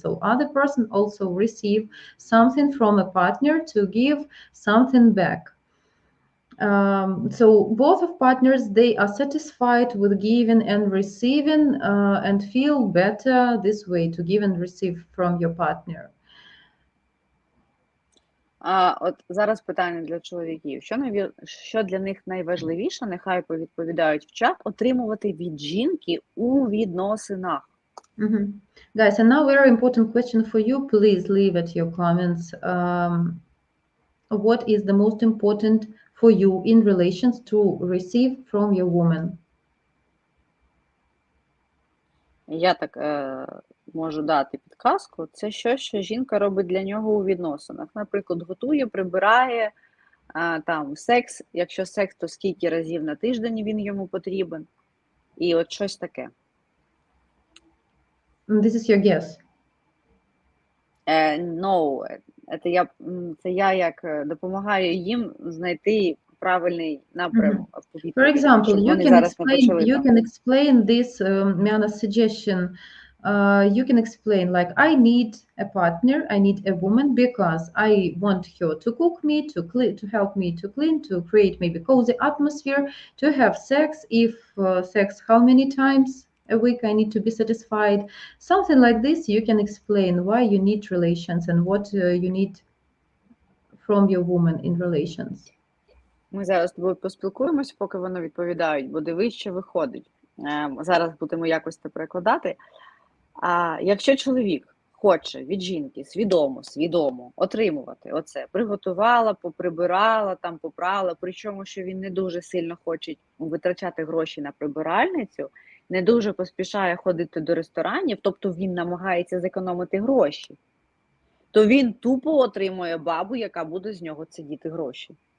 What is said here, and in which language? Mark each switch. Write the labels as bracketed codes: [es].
[en] So other person also receive something from a partner to give something back. So both of partners, they are satisfied with giving and receiving and feel better this way to give and receive from your partner. [uk] От зараз питання для чоловіків. Що для них найважливіше, нехай повідповідають в чат, отримувати від жінки у відносинах? [en] Guys, and now very important question for you. Please leave at your comments. What is the most important for you in relations to receive from your woman? [uk] Я так можу дати підказку. Це щось, що жінка робить для нього у відносинах. Наприклад, готує, прибирає, там секс. Якщо секс, то скільки разів на тиждень він йому потрібен. І от щось таке. [en] This is your guess. [uk] No, це я як допомагаю їм знайти правильний напрямок. [en] For example, you can explain this Miana's suggestion. You can explain like, I need a partner, I need a woman because I want her to cook me, to help me to clean, to create maybe cozy atmosphere, to have sex. If sex, how many times a week I need to be satisfied. Something like this, you can explain why you need relations and what you need from your woman in relations. [uk] Ми зараз з тобою поспілкуємося, поки вони відповідають, бо дивись, що виходить. Зараз будемо якось це перекладати. Якщо чоловік хоче від жінки свідомо отримувати оце, приготувала, поприбирала, там попрала, причому, що він не дуже сильно хоче витрачати гроші на прибиральницю, не дуже поспішає ходити до ресторанів, тобто він намагається зекономити гроші, то він тупо отримує бабу, яка буде з нього цідіти гроші.